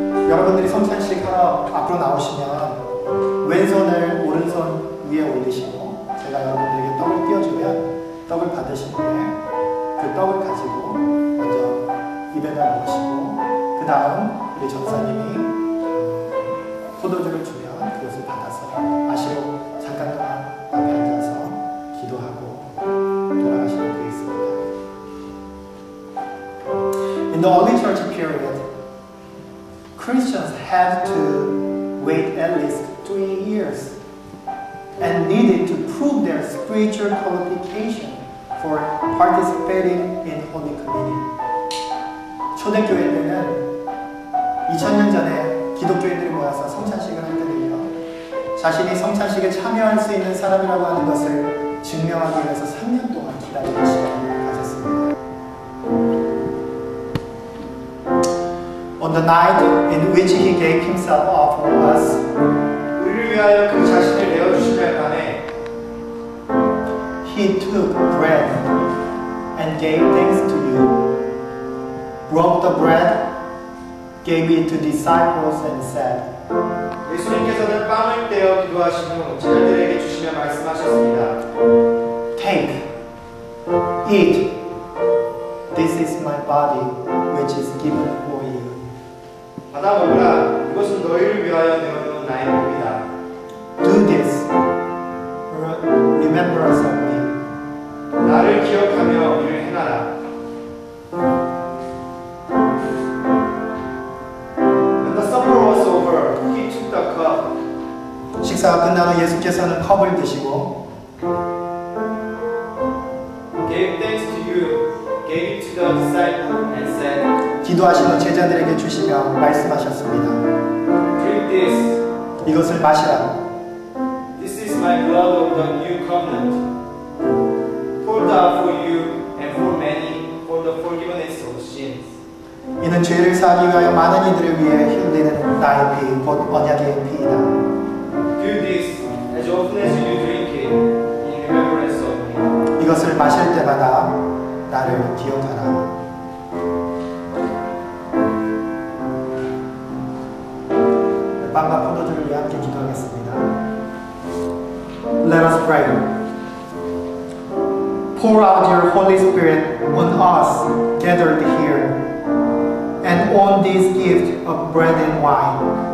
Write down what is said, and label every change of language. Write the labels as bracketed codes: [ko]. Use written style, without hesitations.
[ko] 여러분들이 성찬식 하러 앞으로 나오시면 왼손을 오른손 위에 올리시고 제가 여러분들에게 떡을 띄워주면 떡을 받으신 후에 그 떡을 가지고 먼저 입에다 넣으시고 그 다음 우리 전사님이 포도주를 주면 그것을 받아서 마시고 잠깐 동안 앞에 앉아서 기도하고 돌아가시면 되겠습니다. [en] In the early church period, Christians had to wait at least 3 years and needed to prove their spiritual qualification for participating in Holy Communion. [ko] 초대교회 때는 2000년 전에 기독교인들이 모여서 성찬식을 할 때는요, 자신이 성찬식에 참여할 수 있는 사람이라고 하는 것을 증명하기 위해서 3년 동안 기다리는 시간을 가졌습니다. [en] on the night in which he gave himself up for us, [ko] 우리를 위하여 그 자신을 내어주시는 밤에 [en] he took bread and gave thanks to you, broke the bread, gave it to disciples and said, [ko] 예수님께서는 빵을 떼어 기도하신 후 제자들에게 주시며 말씀하셨습니다. [en] Take, eat, this is my body which is given for you. [ko] 받아 먹으라. 이것은 너희를 위하여 내어놓은 나의 몸이다. [en] Do this, remembrance of me. [ko] 나를 기억하며 이를 행하라. [en] When the supper was over, he took the cup, [ko] 식사가 끝난 후 예수께서는 컵을 드시고 [en] gave thanks to you, gave it to the disciple, and said, [ko] 기도하신 후 제자들에게 주시며 말씀하셨습니다. [en] drink this. [ko] 이것을 마시라. [en] This is my blood of the new covenant, poured out for you and for many for the forgiveness of sins. [ko] 이는 죄를 사하기 위하여 많은 이들을 위해 흘리는 나의 피, 곧 언약의 피이다. [en] Do this as often as you drink it in remembrance of me. [ko] 이것을 마실 때마다 나를 기억하라. 빵과 포도주를 위해 함께 기도하겠습니다. [en] Let us pray. Pour out your Holy Spirit on us gathered here and on this gift of bread and wine.